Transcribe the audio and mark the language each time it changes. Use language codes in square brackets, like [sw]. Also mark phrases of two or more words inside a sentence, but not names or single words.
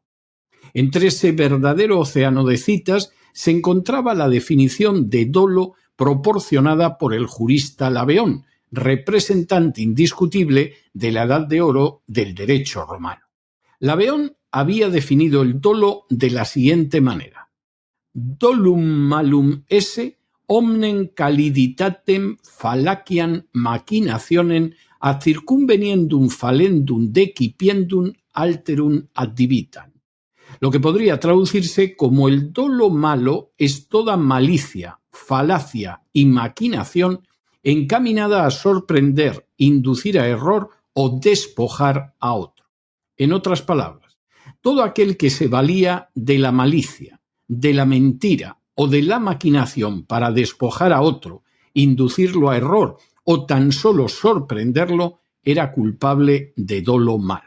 [es] Entre ese verdadero océano de citas se encontraba la definición de dolo proporcionada por el jurista Laveón, representante indiscutible de la Edad de Oro del derecho romano. Laveón había definido el dolo de la siguiente manera: [la] dolum malum esse omnem caliditatem fallaciam machinationem ad circumveniendum falendum decipiendum alterum addivitam. [es] Lo que podría traducirse como el dolo malo es toda malicia, falacia y maquinación encaminada a sorprender, inducir a error o despojar a otro. En otras palabras, todo aquel que se valía de la malicia, de la mentira o de la maquinación para despojar a otro, inducirlo a error o tan solo sorprenderlo, era culpable de dolo malo.